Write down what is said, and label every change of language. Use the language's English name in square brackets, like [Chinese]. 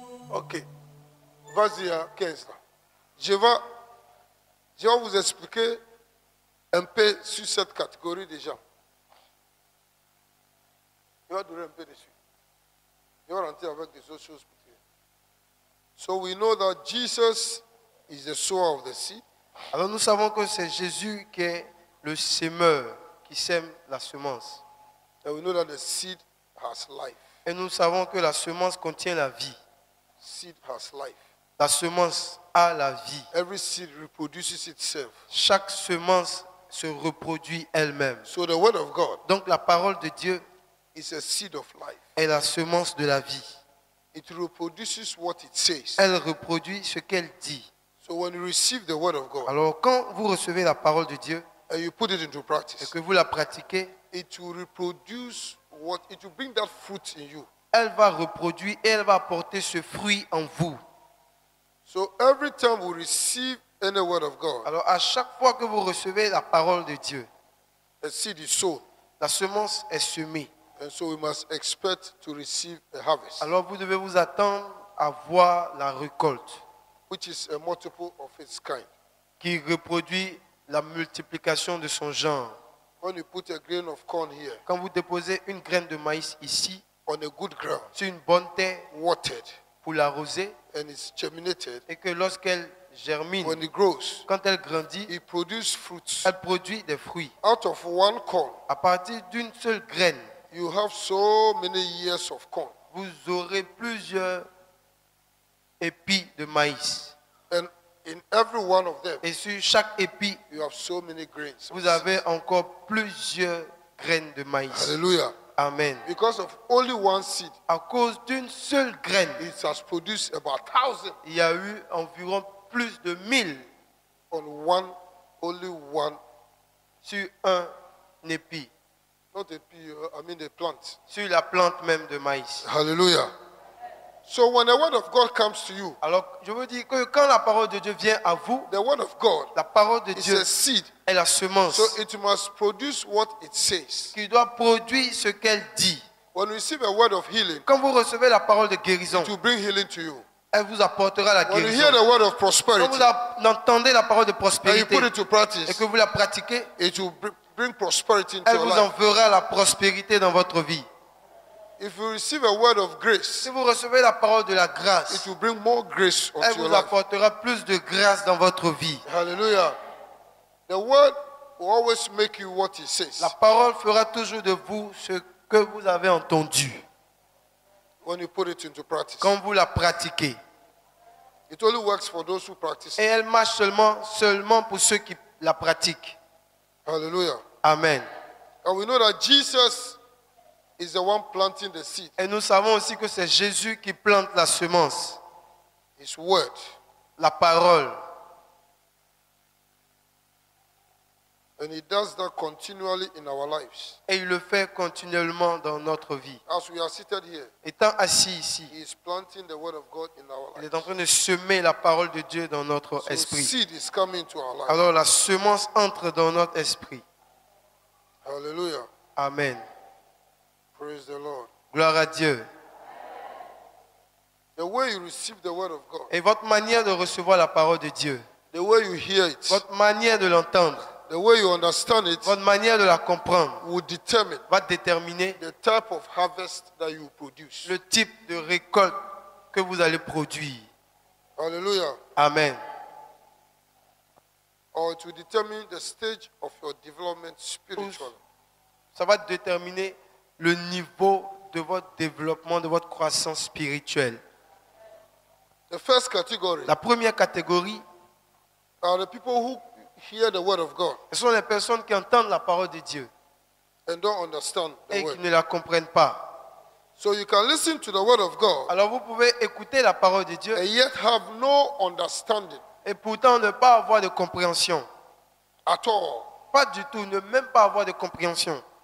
[French] Ok. Vas-y à 15 là. Je vais vous expliquer un peu sur cette catégorie des gens. Je vais durer un peu dessus. Je vais rentrer avec des autres choses. [English] So we know that Jesus is the sower of the seed. [French] Alors nous savons que c'est Jésus qui est le semeur, qui sème la semence. [English] And we know that the seed has life. [French] Et nous savons que la semence contient la vie. [English] Seed has life. [French] La semence a la vie. [English] Every seed reproduces itself. [French] Chaque semence se reproduit elle-même. [English] So the word of God [French] Donc la parole de Dieu [English] is a seed of life. [French] est la semence de la vie. [English] It reproduces what it says. [French] Elle reproduit ce qu'elle dit. [English] So when you receive the word of God [French] Alors quand vous recevez la parole de Dieu [English] and you put it into [French] et [English] practice, [French] que vous la pratiquez, [English] it will reproduce what it will bring that fruit in you. [French] elle va reproduire et elle va porter ce fruit en vous. [English] So every time we receive any word of God, [French] Alors à chaque fois que vous recevez la parole de Dieu, [English] a seed is sown. [French] la semence est semée. [English] And so we must expect to receive a harvest, [French] Alors vous devez vous attendre à voir la récolte [English] which is a multiple of its kind. [French] qui reproduit la multiplication de son genre. [English] When you put a grain of corn here [French] Quand vous déposez une graine de maïs ici, [English] on a good ground, [French] sur une bonne terre, [English] watered, [French] pour l'arroser, [English] and it's germinated, [French] et que lorsqu'elle germine, [English] when it grows, [French] quand elle grandit, [English] it produces fruits. [French] elle produit des fruits. [English] Out of one corn, [French] À partir d'une seule graine, [English] you have so many years of corn. [French] vous aurez plusieurs épis de maïs. [English] And in every one of them, [French] Et sur chaque épi, [English] you have so many grains. [French] vous avez encore plusieurs graines de maïs. Hallelujah. Amen. [English] Because of only one seed, [French] À cause d'une seule graine, [English] it has produced about 1,000 [French] il y a eu environ plus de 1000 [English] on one, only one, [French] sur un épi, [English] not a pea, I mean a plant. [French] sur la plante même de maïs. Hallelujah. [English] So when the word of God comes to you, [French] Alors, je veux dire que quand la parole de Dieu vient à vous, [English] the word of God [French] la parole de [English] is [French] Dieu [English] a seed. [French] est la semence [English] So it must produce what it says. [French] qui doit produire ce qu'elle dit. [English] When you receive a word of healing, [French] Quand vous recevez la parole de guérison, [English] it will bring healing to you. [French] elle vous apportera la [English] When you [French] guérison. [English] hear the word of [French] Quand [English] prosperity [French] vous entendez la parole de [English] and you [French] prospérité [English] put it to [French] et [English] practice, [French] que vous la pratiquez, [English] it will bring prosperity into [French] elle [English] your [French] vous [English] life. [French] enverra la prospérité dans votre vie. [English] If you receive a word of grace, [French] Si vous recevez la parole de la [English] it [French] grâce, [English] will bring more grace [French] elle [English] onto your [French] vous [English] life. [French] apportera plus de grâce dans votre vie. Hallelujah. [English] The word will always make you what it says. [French] La parole fera toujours de vous ce que vous avez entendu [English] When you put it into practice. [French] quand vous la pratiquez. [English] It only works for those who practice. [French] Et elle marche seulement pour ceux qui la pratiquent. Hallelujah. Amen. [English] And we know that Jesus is the one planting the seed. [French] Et nous savons aussi que c'est Jésus qui plante la semence, [English] His word. [French] la parole. [English] And he does that continually in our lives. [French] Et il le fait continuellement dans notre vie. [English] As we are seated here, [French] Étant assis ici, [English] he is planting the word of God in our [French] il [English] lives. [French] est en train de semer la parole de Dieu dans notre [English] So [French] esprit. [English] seed is coming to our lives. [French] Alors la semence entre dans notre esprit. Hallelujah. Amen. [English] Praise the Lord. [French] Gloire à Dieu. [English] The way you receive the word of God, [French] Et votre manière de recevoir la parole de Dieu, [English] the way you hear it, [French] votre manière de l'entendre, [English] the way you understand it [French] votre manière de la comprendre [English] will determine [French] va déterminer [English] the type of harvest that you produce. [French] le type de récolte que vous allez produire. Hallelujah. Amen. [English] Or it will determine the stage of your development spiritually. [French] Ça va déterminer le niveau de votre développement, de votre croissance spirituelle. [English] The first category [French] La première catégorie, [English] are the people who hear the word of God [French] ce sont les personnes qui entendent la parole de Dieu [English] and don't understand the [French] et qui [English] word. [French] ne la comprennent pas. [English] So you can listen to the word of God [French] Alors vous pouvez écouter la parole de Dieu [English] and yet have no understanding [French] et pourtant ne pas avoir de compréhension. [English] at all. [French] Pas du tout, ne même pas avoir de compréhension.